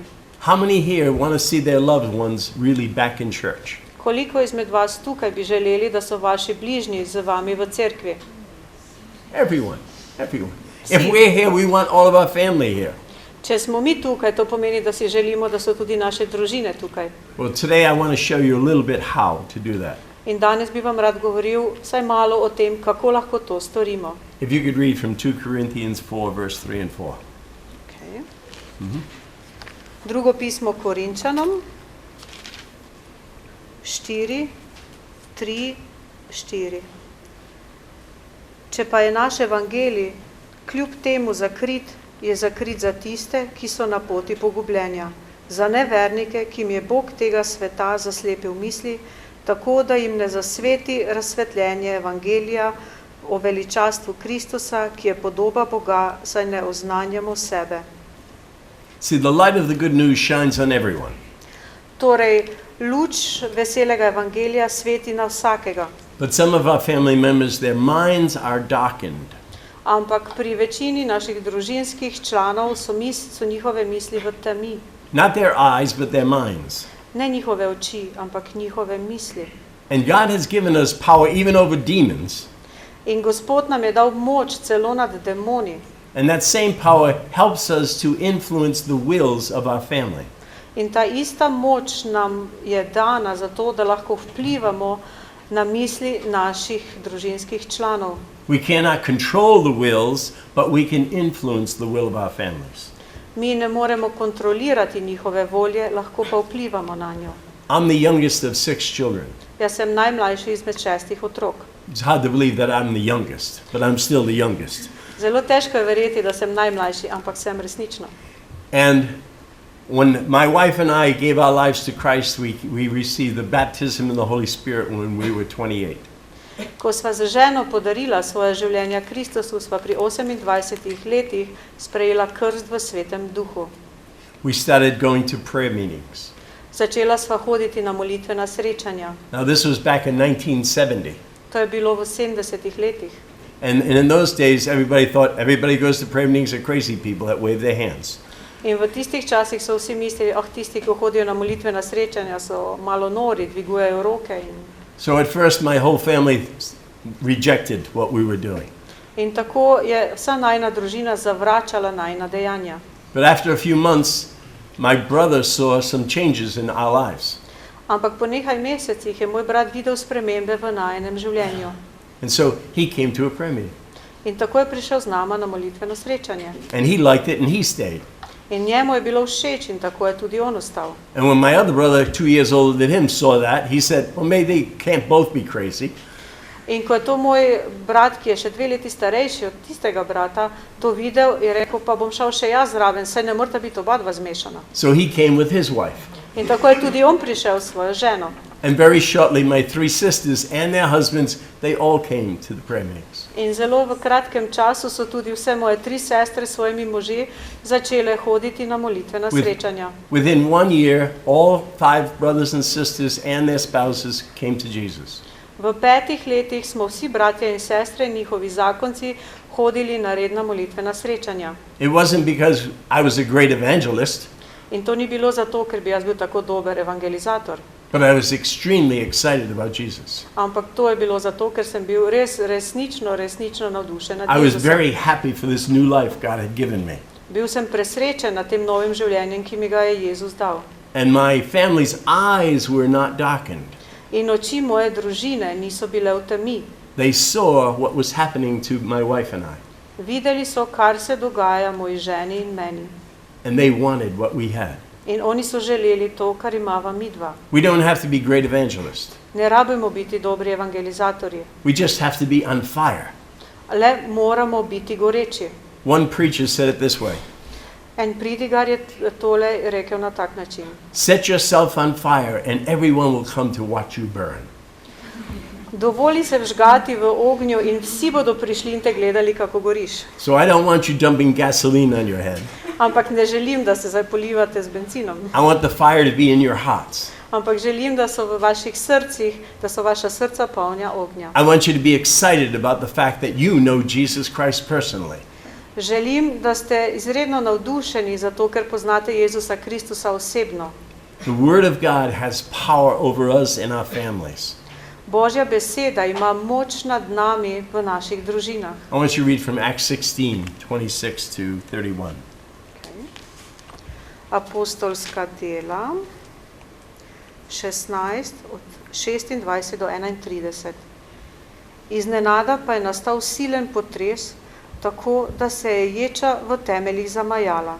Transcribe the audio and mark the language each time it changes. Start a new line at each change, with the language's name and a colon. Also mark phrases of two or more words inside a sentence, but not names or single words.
English: How many here want to see their loved ones really back in church?
Slovenian: Koliko izmed vas tukaj bi želeli, da so vaši bližnji z vami v cerkvi?
English: Everyone. If we're here, we want all of our family here.
Slovenian: Če smo mi tukaj, to pomeni, da si želimo, da so tudi naše družine tukaj.
English: Well, today I want to show you a little bit how to do that.
Slovenian: In danes bi vam rad govoril vsaj malo o tem, kako lahko to storimo.
English: If you could read from 2 Corinthians 4, verse 3 and 4. Okay.
Slovenian: Drugo pismo Korinčanom, 4, 3, 4. Če pa je naš evangelij kljub temu zakrit, je zakrit za tiste, ki so na poti pogubljenja, za nevernike, ki jim je Bog tega sveta zaslepil misli, tako da jim ne zasveti razsvetljenje evangelija o veličastvu Kristusa, ki je podoba Boga, saj ne oznanjamo sebe.
English: See, the light of the good news shines on everyone.
Slovenian: Torej, luč veselega evangelija sveti na vsakega,
English: But some of our family members, their minds are darkened.
Slovenian: ampak pri večini naših družinskih članov so njihove misli v temi.
English: Not their eyes, but their minds.
Slovenian: Ne njihove oči, ampak njihove misli.
English: And God has given us power even over demons.
Slovenian: In Gospod nam je dal moč celo nad demoni.
English: And that same power helps us to influence the wills of our family.
Slovenian: In ta ista moč nam je dana zato, da lahko vplivamo na misli naših družinskih članov.
English: We cannot control the wills, but we can influence the will of our families.
Slovenian: Mi ne moremo kontrolirati njihove volje, lahko pa vplivamo na njo.
English: I'm the youngest of 6 children.
Slovenian: Jaz sem najmlajši izmed 6 otrok.
English: It's hard to believe that I'm the youngest, but I'm still the youngest.
Slovenian: Zelo težko je verjeti, da sem najmlajši, ampak sem resnično.
English: And when my wife and I gave our lives to Christ, we received the baptism in the Holy Spirit when we were 28.
Slovenian: Ko sva z ženo podarila svoje življenja Kristusu, sva pri 28 letih sprejela krst v Svetem Duhu.
English: We started going to prayer meetings.
Slovenian: Začela sva hoditi na molitvena srečanja.
English: Now this was back in 1970.
Slovenian: To je bilo v 70 letih.
English: And in those days, everybody thought everybody goes to prayer meetings are crazy people that wave their hands.
Slovenian: In v tistih časih so vsi mislili, tisti, ki hodijo na molitvena srečanja, so malo nori, dvigujejo roke.
English: So at first my whole family rejected what we were doing.
Slovenian: In tako je vsa najina družina zavračala najina dejanja.
English: But after a few months, my brother saw some changes in our lives.
Slovenian: Ampak po nekaj mesecih je moj brat videl spremembe v najinem življenju.
English: And so he came to a prayer meeting.
Slovenian: In tako je prišel z nama na molitveno srečanje.
English: And he liked it and he stayed.
Slovenian: In njemu je bilo všeč in tako je tudi on ostal.
English: And when my other brother, 2 years older than him, saw that, he said, well, maybe they can't both be crazy.
Slovenian: In ko je to moj brat, ki je še 2 leti starejši od tistega brata, to videl, je rekel, pa bom šel še jaz zraven, saj ne morata biti oba dva zmešana.
English: So he came with his wife.
Slovenian: In tako je tudi on prišel s svojo ženo.
English: And very shortly, my 3 sisters and their husbands, they all came to the prayer meetings.
Slovenian: In zelo v kratkem času so tudi vse moje 3 sestre s svojimi moži začele hoditi na molitvena srečanja.
English: Within 1 year, all 5 brothers and sisters and their spouses came to Jesus.
Slovenian: V 5 letih smo vsi bratje in sestre in njihovi zakonci hodili na redna molitvena srečanja.
English: It wasn't because I was a great evangelist,
Slovenian: In to ni bilo zato, ker bi jaz bil tako dober evangelizator,
English: but I was extremely excited about Jesus.
Slovenian: ampak to je bilo zato, ker sem bil resnično navdušen nad
English: I was
Slovenian: Jezusom.
English: very happy for this new life God had given me.
Slovenian: Bil sem presrečen nad tem novim življenjem, ki mi ga je Jezus dal.
English: And my family's eyes were not darkened.
Slovenian: In oči moje družine niso bile v temi.
English: They saw what was happening to my wife and I,
Slovenian: Videli so, kar se dogaja moji ženi in meni.
English: and they wanted what we had.
Slovenian: In oni so želeli to, kar imava midva.
English: We don't have to be great evangelists.
Slovenian: Ne rabimo biti dobri evangelizatorji,
English: We just have to be on fire.
Slovenian: le moramo biti goreči.
English: One preacher said it this way:
Slovenian: En pridigar je tole rekel na tak način.
English: set yourself on fire and everyone will come to watch you burn.
Slovenian: Dovoli se vžgati v ognju in vsi bodo prišli in te gledali, kako goriš.
English: So I don't want you dumping gasoline on your head.
Slovenian: Ampak ne želim, da se zdaj polivate z bencinom.
English: I want the fire to be in your hearts.
Slovenian: Ampak želim, da so v vaših srcih, da so vaša srca polna ognja.
English: I want you to be excited about the fact that you know Jesus Christ personally.
Slovenian: Želim, da ste izredno navdušeni zato, ker poznate Jezusa Kristusa osebno.
English: The Word of God has power over us and our families.
Slovenian: Božja beseda ima moč nad nami v naših družinah.
English: I want you to read from Acts 16, 26 to 31.
Slovenian: Apostolska dela 16 od 26 do 31. Iznenada pa je nastal silen potres, tako da se je ječa v temeljih zamajala.